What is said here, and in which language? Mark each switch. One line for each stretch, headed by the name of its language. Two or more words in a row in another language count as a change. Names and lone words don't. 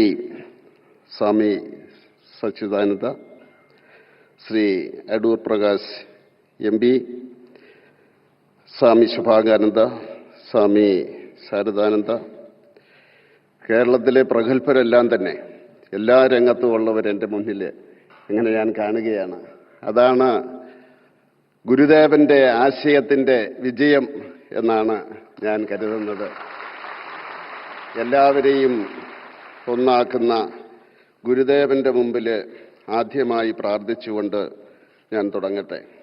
Malayalam: Swami Sachidananda, Sri Adur Prakash MB, Swami Shubhagananda, Swami Saradananda, കേരളത്തിലെ പ്രഗത്ഭരെല്ലാം തന്നെ എല്ലാ രംഗത്തും ഉള്ളവർ എൻ്റെ മുന്നിൽ ഇങ്ങനെ ഞാൻ കാണുകയാണ്. അതാണ് ഗുരുദേവന്റെ ആശയത്തിൻ്റെ വിജയം എന്നാണ് ഞാൻ കരുതുന്നത്. എല്ലാവരെയും ഒന്നാക്കുന്ന ഗുരുദേവന്റെ മുമ്പിൽ ആദ്യമായി പ്രാർത്ഥിച്ചുകൊണ്ട് ഞാൻ തുടങ്ങട്ടെ.